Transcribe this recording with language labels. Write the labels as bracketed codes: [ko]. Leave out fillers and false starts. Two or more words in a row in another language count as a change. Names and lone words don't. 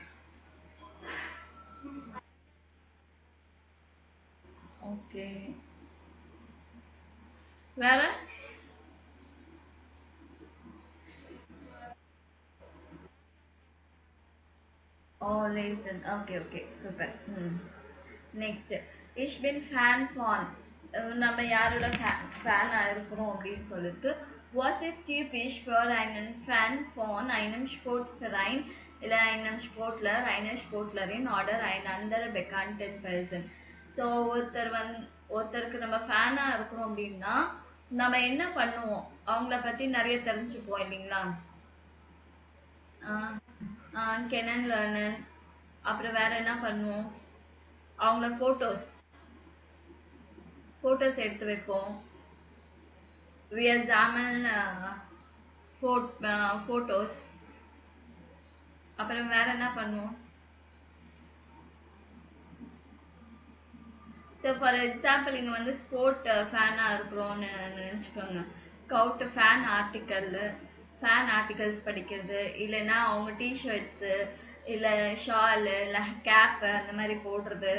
[ta] ஓகே, வேற? ஓ, லேசன். ஓகே ஓகே, சூப்பர். நெக்ஸ்ட், [de] ich bin Fan von. [ta] நம்ம யாரோட ஃபேனாக இருக்கிறோம் அப்படின்னு சொல்லிட்டு, [de] was ist typisch für einen Fan von einem Sportverein இல்லை einem Sportler, einer Sportlerin oder ein anderer bekannten Person? [ta] ஸோ ஒருத்தருக்கு நம்ம ஃபேனாக இருக்கிறோம் அப்படின்னா நம்ம என்ன பண்ணுவோம், அவங்கள பற்றி நிறைய தெரிஞ்சுப்போம் இல்லைங்களா? [de] kennen lernen. [ta] அப்புறம் வேற என்ன பண்ணுவோம், அவங்கள ஃபோட்டோஸ் ஃபோட்டோஸ் எடுத்து வைப்போம். [en] We examine photos. [ta] அப்புறம் வேற என்ன பண்ணுவோம்? ஸோ [en] for example [ta] இங்கே வந்து ஸ்போர்ட் ஃபேனாக இருக்கிறோன்னு நினச்சிக்கோங்க. கவுட் ஃபேன் ஆர்டிகல்ஸ் படிக்கிறது, இல்லைன்னா அவங்க டிஷர்ட்ஸு, இல்லை ஷாலு, இல்லை கேப்பு அந்த மாதிரி போடுறது.